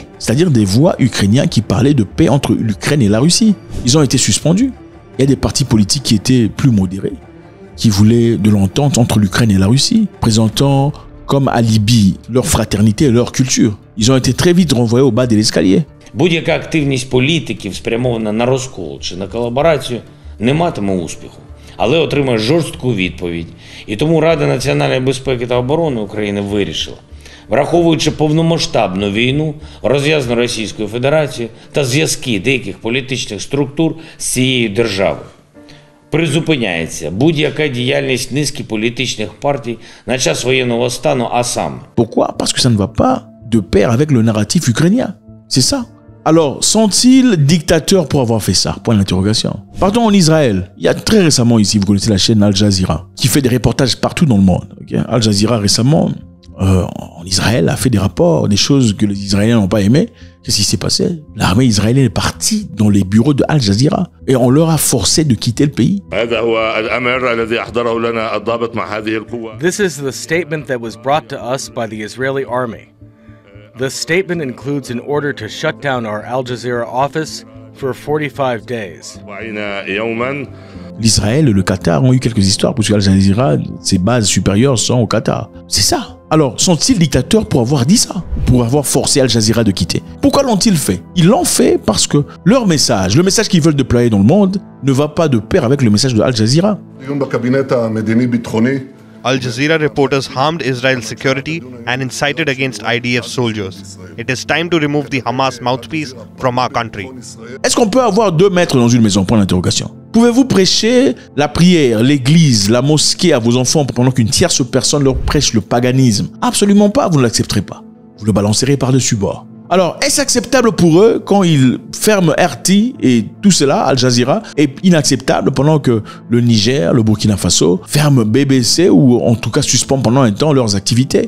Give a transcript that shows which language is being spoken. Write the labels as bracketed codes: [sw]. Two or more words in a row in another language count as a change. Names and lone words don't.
[fr] C'est-à-dire des voix ukrainiennes qui parlaient de paix entre l'Ukraine et la Russie. Ils ont été suspendus. Il y a des partis politiques qui étaient plus modérés, qui voulaient de l'entente entre l'Ukraine et la Russie, présentant comme alibi leur fraternité et leur culture. Ils ont été très vite renvoyés au bas de l'escalier. [uk] Будь-яка активність політиків, спрямована на розкол чи на колаборацію, не матиме успіху, але отримає жорстку відповідь. І тому Рада національної безпеки та оборони України вирішила, враховуючи повномасштабну війну, розв'язану Російською Федерацією та зв'язки деяких політичних структур з цією державою, призупиняється будь-яка діяльність низки політичних партій на час воєнного стану, а саме. [fr] Pourquoi? Parce que ça ne va pas de pair avec le narratif ukrainien. C'est ça. Alors, sont-ils dictateurs pour avoir fait ça? Point d'interrogation. Partons en Israël. Il y a très récemment ici, vous connaissez la chaîne Al Jazeera, qui fait des reportages partout dans le monde. Okay? Al Jazeera récemment, en Israël, a fait des rapports, des choses que les Israéliens n'ont pas aimées. Qu'est-ce qui s'est passé? L'armée israélienne est partie dans les bureaux de Al Jazeera et on leur a forcé de quitter le pays. [en] This is the statement that was brought to us by the Israeli army. The statement includes an order to shut down our Al Jazeera office for 45 days. [fr] L'Israël et le Qatar ont eu quelques histoires parce qu'Al Jazeera, ses bases supérieures sont au Qatar. C'est ça. Alors, sont-ils dictateurs pour avoir dit ça? Pour avoir forcé Al Jazeera de quitter? Pourquoi l'ont-ils fait? Ils l'ont fait parce que leur message, le message qu'ils veulent déployer dans le monde, ne va pas de pair avec le message de Al Jazeera. [en] Al Jazeera reporters harmed Israel's security and incited against IDF soldiers. It is time to remove the Hamas mouthpiece from our country. [fr] Est-ce qu'on peut avoir 2 maîtres dans une maison? Point d'interrogation. Pouvez-vous prêcher la prière, l'église, la mosquée à vos enfants pendant qu'une tierce personne leur prêche le paganisme? Absolument pas, vous ne l'accepterez pas. Vous le balancerez par-dessus bord. Alors, est-ce acceptable pour eux quand ils ferment RT et tout cela, Al Jazeera, est inacceptable pendant que le Niger, le Burkina Faso ferment BBC ou en tout cas suspend pendant un temps leurs activités?